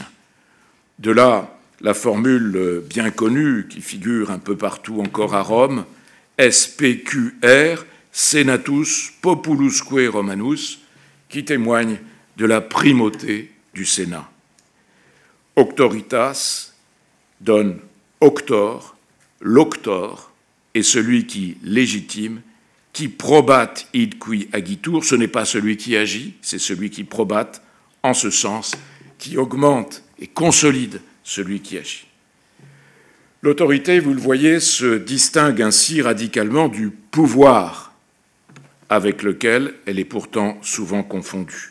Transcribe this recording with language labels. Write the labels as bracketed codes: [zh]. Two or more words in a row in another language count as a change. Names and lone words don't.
[fr] De là, la formule bien connue qui figure un peu partout encore à Rome, [la] SPQR, Senatus Populusque Romanus, [fr] qui témoigne de la primauté du Sénat. Auctoritas donne auctor, l'auctor est celui qui légitime, [la] qui probat id qui agitur, [fr] ce n'est pas celui qui agit, c'est celui qui probat, en ce sens, qui augmente et consolide celui qui agit. L'autorité, vous le voyez, se distingue ainsi radicalement du pouvoir avec lequel elle est pourtant souvent confondue.